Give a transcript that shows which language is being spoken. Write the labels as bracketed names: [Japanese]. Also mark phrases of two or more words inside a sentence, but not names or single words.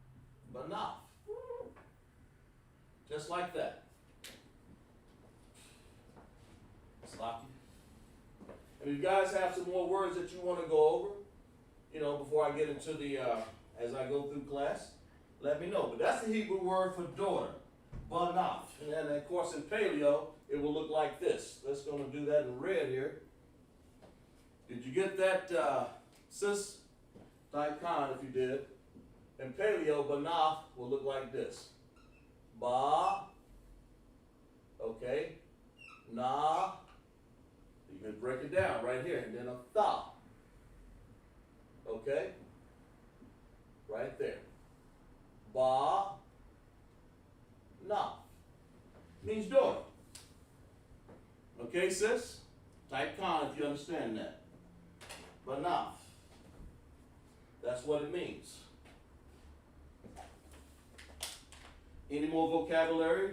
[English] Banath. Just like that. And if you guys have some more words that you want to go over, you know, before I get into the, as I go through class, let me know. But that's the Hebrew word for daughter, banaf. And then, of course, in paleo, it will look like this. Let's go and do that in red here. Did you get that, sis? Type con if you did. In paleo, banaf will look like this. Ba. Okay. Na. You can break it down right here. And then a tha. Okay? Right there. Ba. Na. Means daughter. Okay, sis? Type con if you understand that. Banaf. That's what it means. Any more vocabulary?